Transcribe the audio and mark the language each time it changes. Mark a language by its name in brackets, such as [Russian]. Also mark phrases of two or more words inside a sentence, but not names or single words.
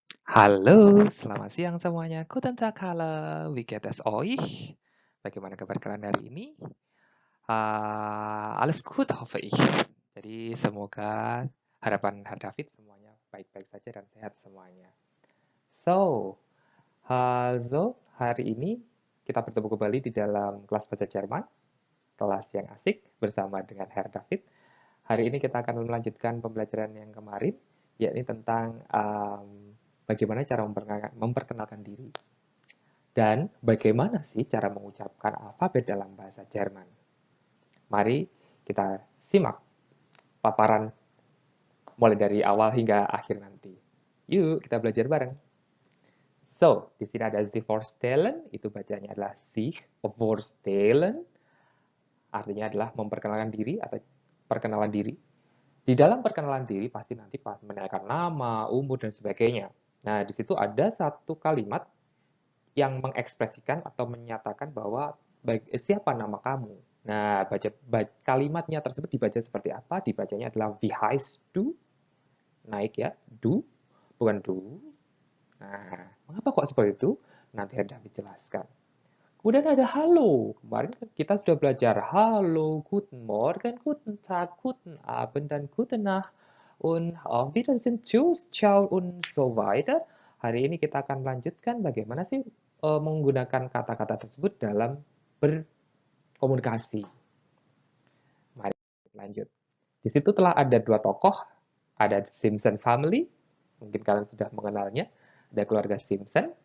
[Indonesian] Halo, selamat siang semuanya. [German] Guten Tag, hallo, wie geht es euch? [Indonesian] Bagaimana kabar kalian hari ini? [German] Alles gut, hoffe ich. [Indonesian] Jadi semoga harapan Herr David semuanya baik-baik saja dan sehat semuanya. So, also hari ini kita bertemu kembali di dalam kelas bahasa Jerman, kelas yang asik bersama dengan Herr David. Hari ini kita akan melanjutkan pembelajaran yang kemarin, yakni tentang bagaimana cara memperkenalkan diri. Dan bagaimana sih cara mengucapkan alfabet dalam bahasa Jerman? Mari kita simak paparan mulai dari awal hingga akhir nanti. Yuk, kita belajar bareng. So, di sini ada [German] sich vorstellen, [Indonesian] itu bacanya adalah [German] sich vorstellen, [Indonesian] artinya adalah memperkenalkan diri atau perkenalan diri. Di dalam perkenalan diri pasti nanti pas menanyakan nama, umur, dan sebagainya. Nah, di situ ada satu kalimat yang mengekspresikan atau menyatakan bahwa siapa nama kamu. Nah, kalimatnya tersebut dibaca seperti apa? Dibacanya adalah [German] wie heißt du? [Indonesian] Naik ya, du, bukan du. Nah, mengapa kok seperti itu? Nanti ada dijelaskan. Kemudian ada halo. Kemarin kita sudah belajar halo, [German] guten Morgen, guten Tag, guten Abend, dan guten Nacht. Und auf Wiedersehen, tschüss, ciao, und so weiter. [Indonesian] Hari ini kita akan lanjutkan bagaimana sih menggunakan kata-kata tersebut dalam berkomunikasi. Mari lanjut. Di situ telah ada dua tokoh, ada Simpson Family, mungkin kalian sudah mengenalnya, ada keluarga Simpson.